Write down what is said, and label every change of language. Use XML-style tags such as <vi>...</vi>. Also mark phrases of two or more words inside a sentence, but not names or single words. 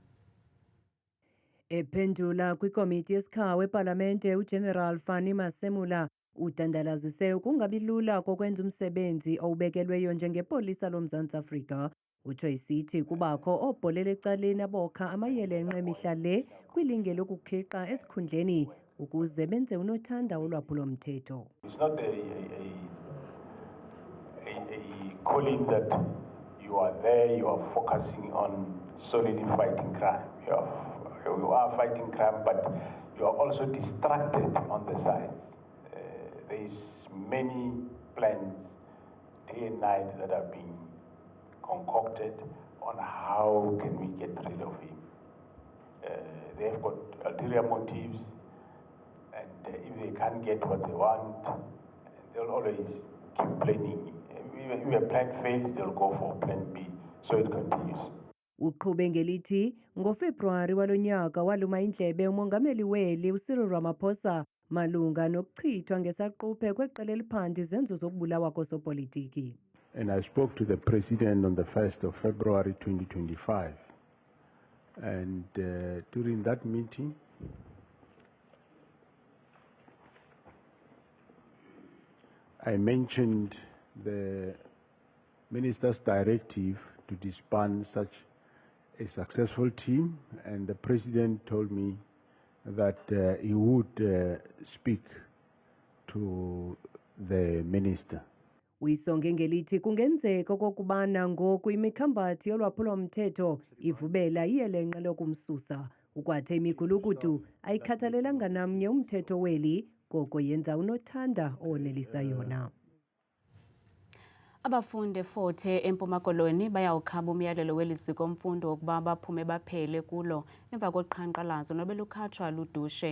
<xh>Ephendula kwikomiti yesikhawu epalamente uGeneral Fani Masemula udandalazise ukungabi lula kokwenza umsebenzi owubekelweyo njengepolisa loMzantsi Afrika. Utsho isithi kubakho oobholela ecaleni abokha amayelenqe emihla le kwilinge lokukhiqa esikhundleni ukuze benze unothanda olwaphulomthetho.</xh> <en>It's not a calling that you are there, you are focusing on solely fighting crime. You are fighting crime, but you are also distracted on the sides. There is many plans day and night that are being concocted on how can we get rid of him. They have got ulterior motives, and if they can't get what they want, they'll always keep planning. If a plan fails, they'll go for plan B, so it continues.</en> <xh>Uqhube ngelithi ngoFebruwari walonyaka waluma indlebe umongameli weli uCyril Ramaphosa malunga nokuchithwa ngesaquphe kweqela eliphanda izenzo zokubulawa kosopolitiki.</xh> <en>And I spoke to the president on the 1st of February 2025. And during that meeting, I mentioned the minister's directive to disband such a successful team, and the president told me that he would speak to the minister.</en> <xh>Uyisonge ngelithi kungenzeka okokubana ngoku imikhambathi yolwaphulomthetho ivubela iyelenqe lokumsusa. Ukwathe imigulukudu ayikhathalelanga namnye umthetho weli, koko yenza unothanda owonelisa yona. Abafundi e-Fort Hare eMpuma Koloni bayawukhaba umyalelo weliziko mfundo wokuba baphume baphele kulo emva koqhankqalazo nobelukhatshwa ludushe.</xh>